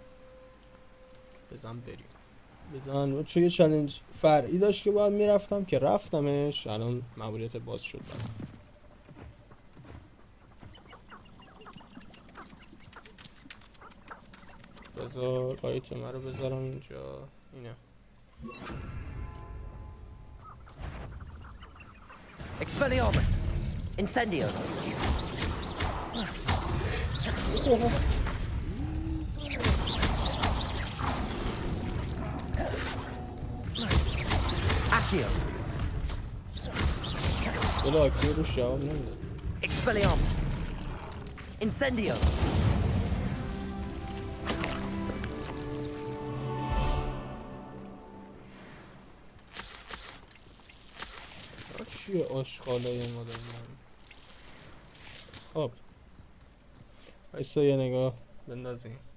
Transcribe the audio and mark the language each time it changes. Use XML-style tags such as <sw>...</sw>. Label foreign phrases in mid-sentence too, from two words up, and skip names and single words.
<fa>بزن چه یه چالش فرعی داشت که باید میرفتم که رفتمش. الان ماموریت باز شد برام. بذار آیتم رو بذارم اینجا. اینه Expelliarmus! Incendio! Accio! بلا اکیو روش جواب نمیده. Expelliarmus! Incendio! چیه آشغالای مادر من؟ خب ایسا یه نگاه بندازیم.</fa>